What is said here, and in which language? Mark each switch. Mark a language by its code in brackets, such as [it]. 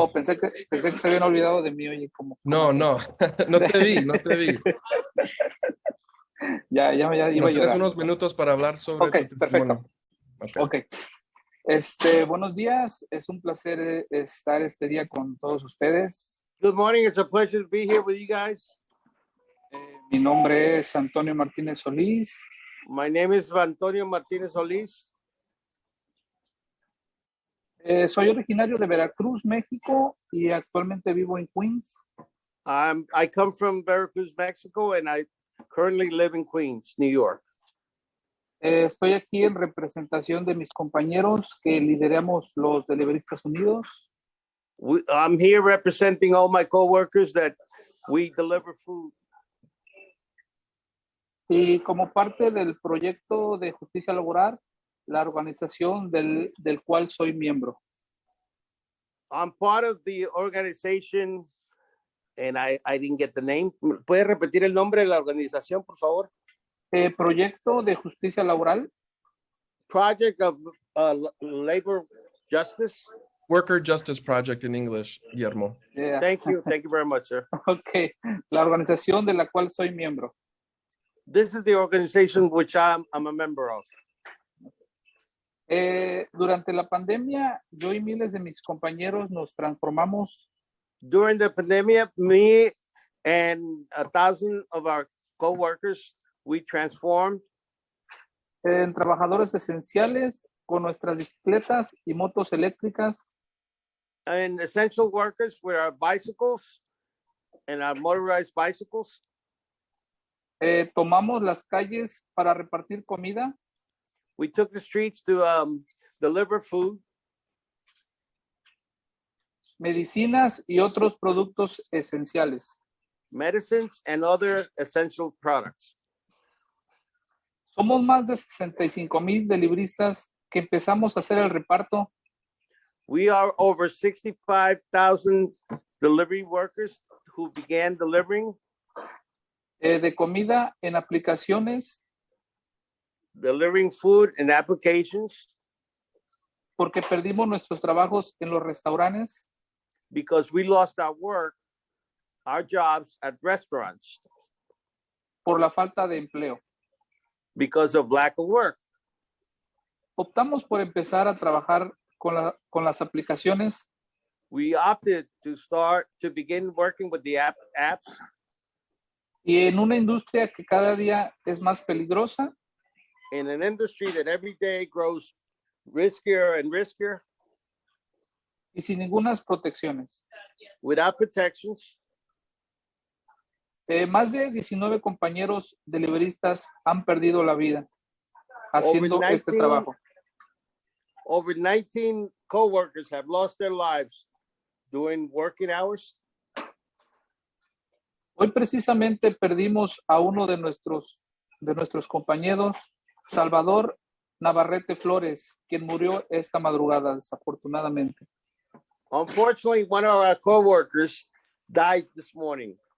[es] Oh, pensé que se habían olvidado de mí, oye, como. No, así? no, no te vi. Ya iba a Tienes llorar. unos minutos para hablar sobre Ok, tu testimonio. perfecto. Ok. Buenos días, es un placer estar este día con todos ustedes. [en] Good morning. It's a pleasure to be here with you guys. [es] Mi nombre es Antonio Martínez Solís. [en] My name is Antonio Martinez Solis. [es] Soy originario de Veracruz, México, y actualmente vivo en Queens. [en] I come from Veracruz, Mexico, and I currently live in Queens, New York. [es] Estoy aquí en representación de mis compañeros que lideramos los Deliveristas Unidos. [en] I'm here representing all my coworkers that we deliver food. [es] Y como parte del proyecto de justicia laboral, la organización del cual soy miembro. [en] I'm part of the organization, and I didn't get the name. [es] ¿Puede repetir el nombre de la organización, por favor? Proyecto de justicia laboral. [en] Project of Labor Justice. Worker Justice Project in English, Guillermo. Yeah. Thank you very much, sir. [es] Okay, la organización de la cual soy miembro. [en] This is the organization which I'm a member of. [es] Durante la pandemia, yo y miles de mis compañeros nos transformamos [en] During the pandemic, me and 1,000 of our co-workers, we transformed [es] en trabajadores esenciales con nuestras bicicletas y motos eléctricas [en] in essential workers with our bicycles and our motorized bicycles. [es] tomamos las calles para repartir comida, [en] We took the streets to deliver food, [es] medicinas y otros productos esenciales. [en] medicines, and other essential products. [es] Somos más de 65,000 delibristas que empezamos a hacer el reparto [en] We are over 65,000 delivery workers who began delivering [es] de comida en aplicaciones [en] food and applications [es] porque perdimos nuestros trabajos en los restaurantes [en] because we lost our work, our jobs at restaurants [es] por la falta de empleo. [en] because of lack of work. [es] Optamos por empezar a trabajar con las aplicaciones [en] We opted to begin working with the apps [es] y en una industria que cada día es más peligrosa [en] in an industry that every day grows riskier and riskier [es] y sin ninguna protecciones. [en] without protections. [es] Más de 19 compañeros deliberistas han perdido la vida haciendo [en] Over [es] este 19 trabajo. [en] Over 19 co-workers have lost their lives doing working hours. [es] Hoy precisamente perdimos a uno de nuestros compañeros, Salvador Navarrete Flores, quien murió esta madrugada, desafortunadamente. [en] Unfortunately, one of our co-workers died this morning.